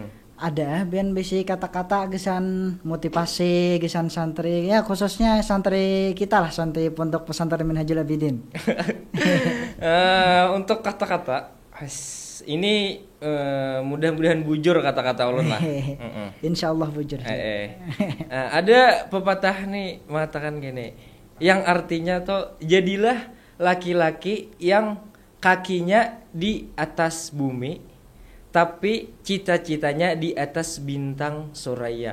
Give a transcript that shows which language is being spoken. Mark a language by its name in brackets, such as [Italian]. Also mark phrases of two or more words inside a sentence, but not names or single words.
[Banjar] Ada biar bisi kata-kata gesan motivasi gesan santri ya, khususnya santri kita lah, santri Pondok Pesantren Minhajul Abidin. Untuk kata-kata ini mudah-mudahan bujur kata-kata ulun lah. [Arabic] Insya Allah bujur. [Indonesian] Ada pepatah nih mengatakan gini, yang artinya tuh jadilah laki-laki yang kakinya di atas bumi tapi cita-citanya di atas bintang suraya.